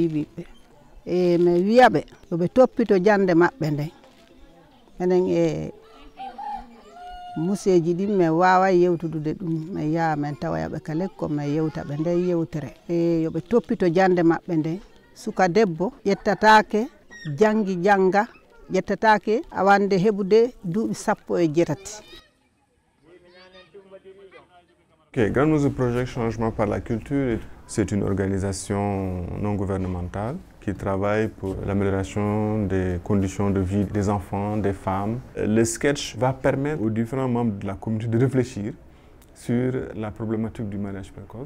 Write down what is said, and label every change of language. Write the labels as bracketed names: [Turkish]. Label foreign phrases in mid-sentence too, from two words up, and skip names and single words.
[Fula] ɓiɓɓe e mi wiyaɓe yoɓe toppito jande maɓɓe nden enen e museji ɗin min wawa yewtudude ɗum min yaha min tawayaɓe ka l'école min yewtaɓe nden yewtere e yoɓe toppito jande maɓɓe nden suka debbo ƴettatake jangi janga ƴettatake awande heɓude duuɓi 17. [French] Okay, Grande Mesure Projet Changement par la Culture, c'est une organisation non gouvernementale qui travaille pour l'amélioration des conditions de vie des enfants, des femmes. Le sketch va permettre aux différents membres de la communauté de réfléchir sur la problématique du mariage précoce.